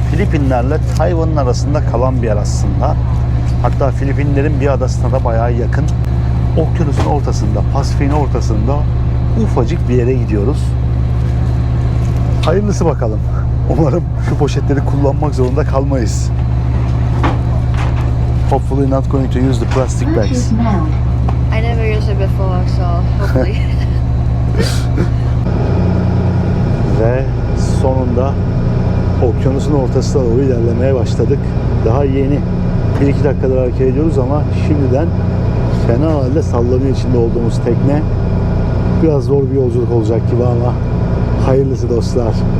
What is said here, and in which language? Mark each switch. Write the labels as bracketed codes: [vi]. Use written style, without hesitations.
[tr] Filipinlerle Tayvan'ın arasında kalan bir yer aslında. Hatta Filipinlerin bir adasına da bayağı yakın. Okyanusun ortasında, Pasifik'in ortasında ufacık bir yere gidiyoruz. Hayırlısı bakalım. Umarım şu poşetleri kullanmak zorunda kalmayız. [en] Hopefully not going to use the plastic bags. I never used it before, so hopefully. [tr] Ve sonunda okyanusun ortasına doğru ilerlemeye başladık. Daha yeni 1-2 dakikadır hareket ediyoruz ama şimdiden fena halde sallanıyor içinde olduğumuz tekne. Biraz zor bir yolculuk olacak gibi ama hayırlısı dostlar.